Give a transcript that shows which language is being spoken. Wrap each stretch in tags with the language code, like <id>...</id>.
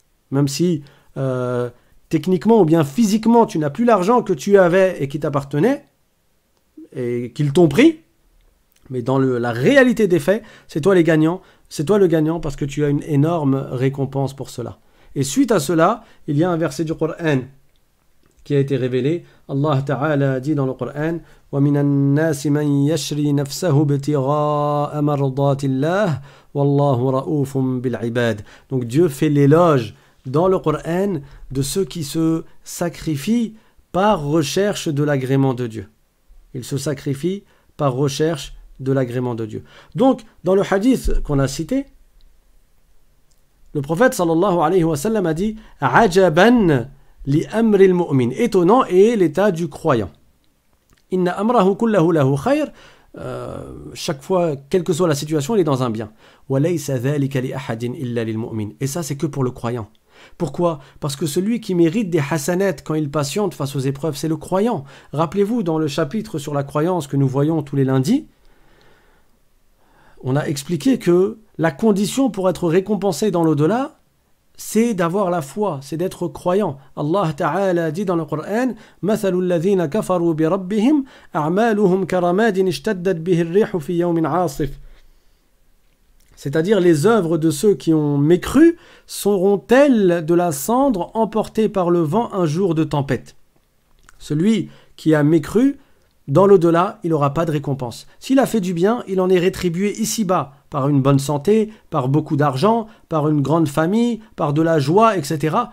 <fr>Même si techniquement ou bien physiquement, tu n'as plus l'argent que tu avais et qui t'appartenait, et qu'ils t'ont pris, mais dans la réalité des faits, c'est toi le gagnant parce que tu as une énorme récompense pour cela. Et suite à cela, il y a un verset du Coran qui a été révélé. Allah Ta'ala dit dans le Coran:</fr> <ar>وَمِنَ النَّاسِ مَنْ يَشْرِي نَفْسَهُ ابْتِغَاءَ مَرْضَاتِ اللَّهِ وَاللَّهُ رَءُوفٌ بِالْعِبَادِ.</ar> <fr>Donc Dieu fait l'éloge dans le Coran de ceux qui se sacrifient par recherche de l'agrément de Dieu. Ils se sacrifient par recherche de l'agrément de Dieu. Donc, dans le hadith qu'on a cité, le prophète sallallahu alayhi wa sallam a dit «</fr> <ar>Ajaban li amri al-mu'min</ar> <fr>» étonnant est l'état du croyant. «</fr> <ar>Inna amrahu kullahu lahu khayr</ar> <fr>» chaque fois, quelle que soit la situation, il est dans un bien. «</fr> <ar>Wa laysa dhalika li ahadin illa lil mu'min</ar> <fr>» et ça, c'est que pour le croyant. Pourquoi? Parce que celui qui mérite des hasanats quand il patiente face aux épreuves, c'est le croyant. Rappelez-vous, dans le chapitre sur la croyance que nous voyons tous les lundis, on a expliqué que la condition pour être récompensé dans l'au-delà, c'est d'avoir la foi, c'est d'être croyant. Allah Ta'ala dit dans le Coran:</fr> <ar>مَثَلُ الَّذِينَ كَفَرُوا بِرَبِّهِمْ أَعْمَالُهُمْ كَرَمَادٍ اشْتَدَّتْ بِهِ الرِّيحُ فِي يَوْمٍ عَاصِفٍ.</ar> <fr>C'est-à-dire les œuvres de ceux qui ont mécru seront telles de la cendre emportée par le vent un jour de tempête. Celui qui a mécru, dans l'au-delà, il n'aura pas de récompense. S'il a fait du bien, il en est rétribué ici-bas, par une bonne santé, par beaucoup d'argent, par une grande famille, par de la joie, etc.</fr>